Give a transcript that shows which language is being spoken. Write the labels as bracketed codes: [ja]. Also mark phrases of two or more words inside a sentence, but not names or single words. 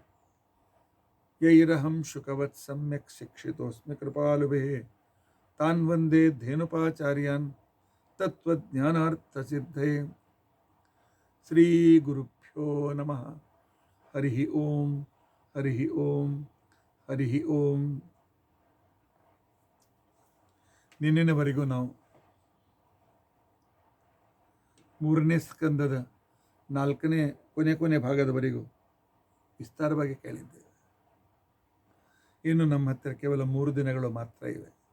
[sa] यैरहं शुकवत् सम्यक् शिक्षितोऽस्मि कृपालुभिः तान् वन्दे धेनुपाचार्यान् तत्त्वज्ञानार्थसिद्धये श्रीगुरुभ्यो नमः हरिः ओं हरिः ओं हरिः ओं [kn] ನಿನ್ನೆವರೆಗೂ ನಾವು ಮೂರನೇ ಸ್ಕಂದದ ನಾಲ್ಕನೇ ಕೊನೆ ಭಾಗದವರೆಗೂ ವಿಸ್ತಾರವಾಗಿ ಕೇಳಿದ್ದೇವೆ. ಇನ್ನು ನಮ್ಮ ಹತ್ತಿರ ಕೇವಲ 3 ದಿನಗಳು ಮಾತ್ರ ಇವೆ.